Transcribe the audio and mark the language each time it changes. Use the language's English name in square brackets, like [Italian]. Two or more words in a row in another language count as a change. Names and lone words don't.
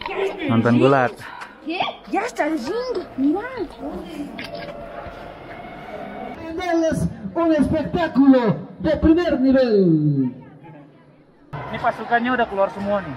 [Indonesian] Nonton gulat. [Spanish] Ya está lindo, mira. Brindarles un espectáculo de primer nivel. [Indonesian] Ini pasukannya udah keluar semua nih.